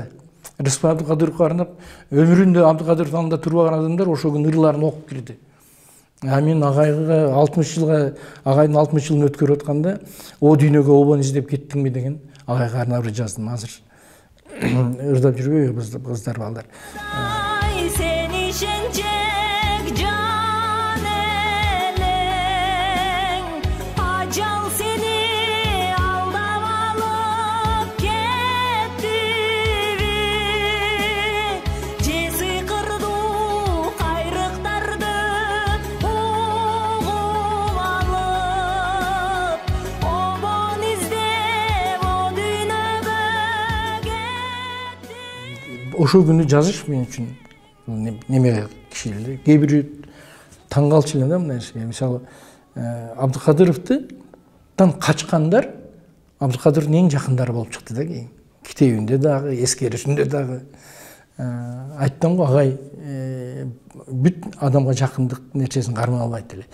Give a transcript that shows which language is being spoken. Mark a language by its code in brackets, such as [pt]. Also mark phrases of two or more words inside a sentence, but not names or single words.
[ky] Рыспай Абдыкадыровго арнап өмүрүндө Абдыкадыровдун алдында турбаган адамдар ошо күнү ырларын окуп кирди. Мен агайга 60 жылга агайдын 60 жылын өткөрүп атканда о дүйнөгө обон издеп кеттиңби деген агайга арнап ыр жаздым. Азыр ырдап жүрбөйбү кыздар балдар. Сени шенечек жан элең, ажал сени алдап алып кеттиби, жеси кырды кайрыктарды угум алып, обон издеп о дүйнөгө кеттиби. Ошол күнү жазыш мен үчүн неме кишилер. Кээ бирөө таң калчу эле да мына нерсеге. Мисалы Абдыкадыровдун качкандар Абдыкадыровдун эң жакындары болуп чыкты да кийин. Китебинде дагы, эскеришинде дагы. Айттым го агай бүт адамга жакындык нерсесин кармай албайт эле.